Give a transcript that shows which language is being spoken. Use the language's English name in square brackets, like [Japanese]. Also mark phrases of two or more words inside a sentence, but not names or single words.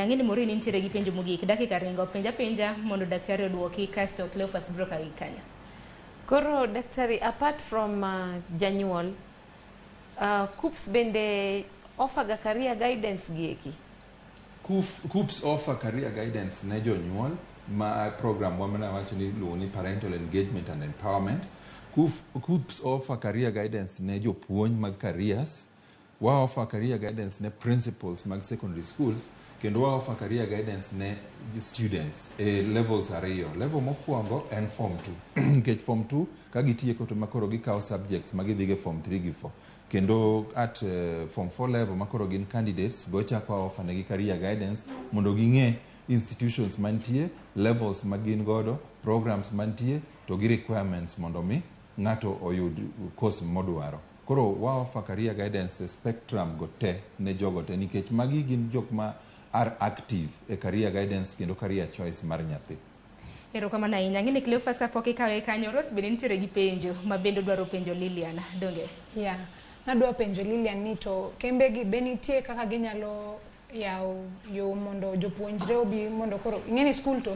[Luo (Kenya and Tanzania)] Ng'eni moro nitiere gi penjo mogik, dakika ringo penja mondo daktari odwoki kasto Cleophas biro kawi kanyo. Koro daktari, [English] apart from [Luo (Kenya and Tanzania)] janyuol, KUPS bende offer ga [English] career guidance [Luo (Kenya and Tanzania)] gieki? KUPS [English] offer career guidance [Luo (Kenya and Tanzania)] ne jonyuol ma program wamana wacho ni luwo ni [English] parental engagement and empowerment. KUPS offer career guidance [Luo (Kenya and Tanzania)] ne jopuonj mag [English] careers. Wa offer career guidance ne principals mag secondary schools. [Luo (Kenya and Tanzania)] Kendo wa [English] offer career guidance ne students levels ariyo. [Luo (Kenya and Tanzania)] Level mokuongo en form 2. Nikech form 2 ka gitieko to makoro gikawo subjects magidhige form 3 gi 4. Kendo [English] at form 4 level [Luo (Kenya and Tanzania)] makoro gin candidates bochako offer negi [English] career guidance [Luo (Kenya and Tanzania)] mondo ging'e institutions mantie, levels magin godo, programs mantie to gi requirements mondo mi ng'ato oyud course modwaro. Koro wa [English] offer career guidance spectrum [Luo (Kenya and Tanzania)] go te ne jogo te nikech magi gin jok ma [English] are active [Luo (Kenya and Tanzania)] e [English] career guidance [Luo (Kenya and Tanzania)] kendo [English] career choice [Luo (Kenya and Tanzania)] mar nyathi. Erokamano ahinya. Ng'eni Cleophas kapok ikawe kanyo, Rose bende nitiere gi penjo ma bende dwaro penjo Lilian. Donge? [English] Yeah. [Luo (Kenya and Tanzania)] Nadwa penjo Lilian ni to kembe gi be nitie kaka ginyalo yawo yo mondo jopuonjre obi mondo koro ing'eni school to